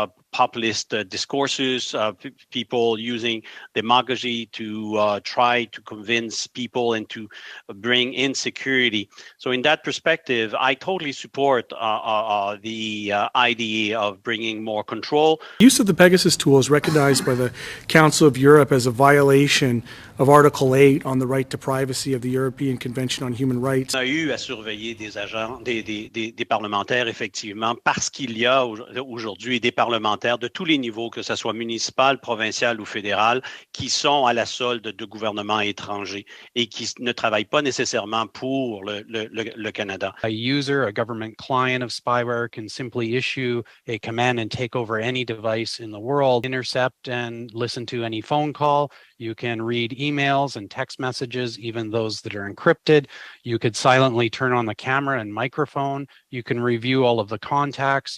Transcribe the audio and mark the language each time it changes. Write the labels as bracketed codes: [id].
[en] Populist discourses, people using demagogy to try to convince people and to bring insecurity. So in that perspective, I totally support the idea of bringing more control. Use of the Pegasus tool is recognized by the Council of Europe as a violation of Article 8 on the right to privacy of the European Convention on Human Rights. [fr] On a eu à surveiller des agents, des parlementaires, effectivement, parce qu'il y a aujourd'hui des parlementaires de tous les niveaux, que ce soit municipal, provincial ou fédéral, qui sont à la solde de gouvernements étrangers et qui ne travaillent pas nécessairement pour le Canada. [en] A user, a government client of spyware, can simply issue a command and take over any device in the world, intercept and listen to any phone call. You can read emails and text messages, even those that are encrypted. You could silently turn on the camera and microphone. You can review all of the contacts.